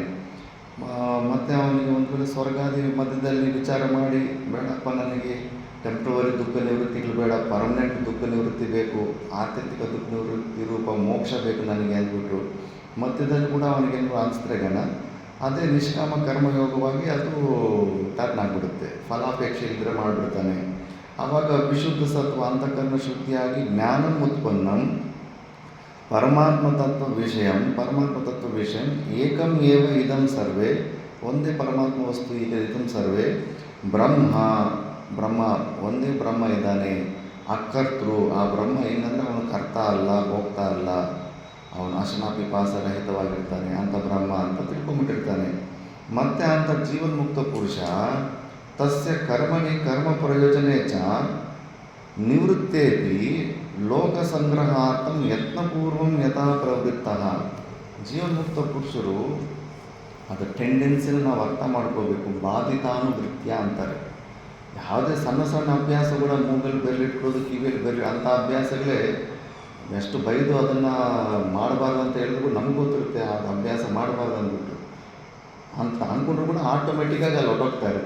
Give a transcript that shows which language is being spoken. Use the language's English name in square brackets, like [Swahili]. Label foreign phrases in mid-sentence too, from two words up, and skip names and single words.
[Kannada] ಮತ್ತು ಅವನಿಗೆ ಒಂದು ವೇಳೆ ಸ್ವರ್ಗಾದಿ ಮಧ್ಯದಲ್ಲಿ ವಿಚಾರ ಮಾಡಿ, ಬೇಡಪ್ಪ ನನಗೆ ಟೆಂಪ್ರವರಿ ದುಃಖ ನಿವೃತ್ತಿಗಳು ಬೇಡ, ಪರ್ಮನೆಂಟ್ ದುಃಖ ನಿವೃತ್ತಿ ಬೇಕು, ಆತ್ಯಂತಿಕ ದುಃಖ ನಿವೃತ್ತಿ ರೂಪ ಮೋಕ್ಷ ಬೇಕು ನನಗೆ ಅಂದ್ಬಿಟ್ರು ಮಧ್ಯದಲ್ಲಿ ಕೂಡ ಅವನಿಗೇನು ಅನಿಸ್ತ್ರೆಗಣ ಅದೇ ನಿಷ್ಕಾಮ ಕರ್ಮಯೋಗವಾಗಿ ಅದು ಟರ್ನ್ ಆಗಿಬಿಡುತ್ತೆ. ಫಲಾಪೇಕ್ಷೆ ಇದ್ದರೆ ಮಾಡಿಬಿಡ್ತಾನೆ. ಆವಾಗ ವಿಶುದ್ಧ ಸತ್ವ ಅಂತಃಕರಣ ಶುದ್ಧಿಯಾಗಿ [Sanskrit] ಜ್ಞಾನಂ ಉತ್ಪನ್ನಂ ಪರಮಾತ್ಮ ತತ್ವ ವಿಷಯ ಏಕಂ ಏವ ಇದಂ ಸರ್ವೇ, [Kannada] ಒಂದೇ ಪರಮಾತ್ಮ ವಸ್ತು ಈಗ [Sanskrit] ಇದಂ ಸರ್ವೇ ಬ್ರಹ್ಮ [Kannada] ಒಂದೇ ಬ್ರಹ್ಮ ಇದ್ದಾನೆ. ಅಕರ್ತೃ, ಆ ಬ್ರಹ್ಮ ಏನಂದರೆ ಅವನು ಕರ್ತ ಅಲ್ಲ, ಭೋಕ್ತ ಅಲ್ಲ, ಅವನು ಅಶನಾಪಿಪಾಸ ರಹಿತವಾಗಿರ್ತಾನೆ ಅಂತ ಬ್ರಹ್ಮ ಅಂತ ತಿಳ್ಕೊಂಬಿಟ್ಟಿರ್ತಾನೆ. ಮತ್ತು ಅಂತ [Sanskrit] ಜೀವನ್ಮುಕ್ತ ಪುರುಷ ತಸ್ಯ ಕರ್ಮಣಿ ಕರ್ಮ ಪ್ರಯೋಜನೆ ಚ ನಿವೃತ್ತೇಪಿ ಲೋಕ ಸಂಗ್ರಹಾರ್ಥಂ ಯತ್ನಪೂರ್ವಂ ಯಥಾ ಪ್ರವೃತ್ತಃ. [Kannada] ಜೀವನ್ಮುಕ್ತ ಪುರುಷರು ಅದು ಟೆಂಡೆನ್ಸಿನ ನಾವು ಅರ್ಥ ಮಾಡ್ಕೋಬೇಕು. ಬಾಧಿತಾನುವೃತ್ಯ ಅಂತಾರೆ. ಯಾವುದೇ ಸಣ್ಣ ಸಣ್ಣ ಅಭ್ಯಾಸಗಳ ಮೂಗಲ್ಲಿ ಬೆರಳಿಟ್ಕೊಳ್ಳೋದು, ಕಿವಿಯಲ್ಲಿ ಬೆರಳು ಅಂಥ ಅಭ್ಯಾಸಗಳೇ ಎಷ್ಟು ಬೈದು ಅದನ್ನು ಮಾಡಬಾರ್ದು ಅಂತ ಹೇಳಿದ್ರು ನಮ್ಗೆ ಗೊತ್ತಿರುತ್ತೆ ಅದು ಅಭ್ಯಾಸ ಮಾಡಬಾರ್ದು ಅಂದ್ಬಿಟ್ಟು ಅಂತ ಅಂದ್ಕೊಂಡ್ರು ಕೂಡ ಆಟೋಮೆಟಿಕ್ಕಾಗಿ ಅಲ್ಲಿ ಹೊರಟೋಗ್ತಾ ಇರುತ್ತೆ.